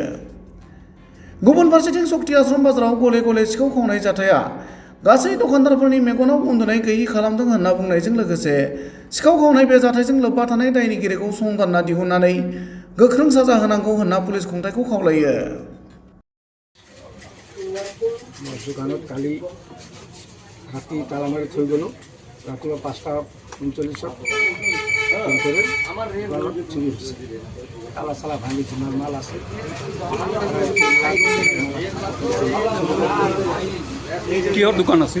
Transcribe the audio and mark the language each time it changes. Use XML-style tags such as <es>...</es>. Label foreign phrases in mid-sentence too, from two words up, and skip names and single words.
<brx>गुबुन फारसेथिं शक्ति आश्रम बाजाराव गले गले सिखाव खावनाय जाथाया गासै दखानदारफोरनि मेगनाव उन्दुनाय गैयि खालामदों होनना बुंनायजों लोगोसे सिखाव खावनाय बे जाथायजों लोब्बा थानाय दायनिगिरिखौ संदानना दिहुननानै गोख्रों साजा होनांगौ होनना पुलिस खुंथायखौ खावलायो।</brx> <as>দোকানত কালি ৰাতি তালা মাৰি থৈ গ'লোঁ। ৰাতিপুৱা 5:39 চুৰি হৈছে। তালা চালা ভাঙি যিমান মাল আছে কিহৰ দোকান আছিল?</as>